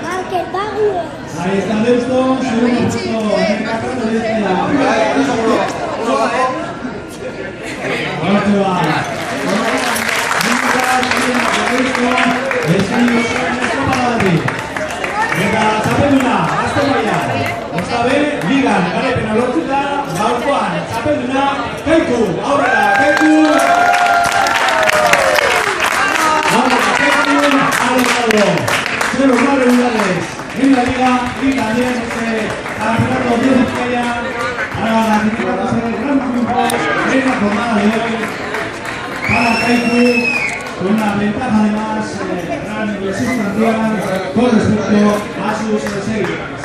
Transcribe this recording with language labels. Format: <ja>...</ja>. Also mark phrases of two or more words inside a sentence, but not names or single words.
<es>Ahí está Deusto, segundo puesto en el campeonato de Bizkaia. Ahora se va.</es> <eu>Eta txapelduna, Gaztemaia, Ostabe, Ligan, garepena lortuta, gaurkoan, txapelduna, Kaiku, aurrera, Kaiku! Aurrera, Kaiku,</eu> <es>alejado, 0-9 unidades, en la Liga, y también este campeonato de Bizkaia, para clasificarnos en el gran triunfo en la jornada de hoy, para Kaiku, con una ventaja además sustancial con respecto a sus seguidores.</es>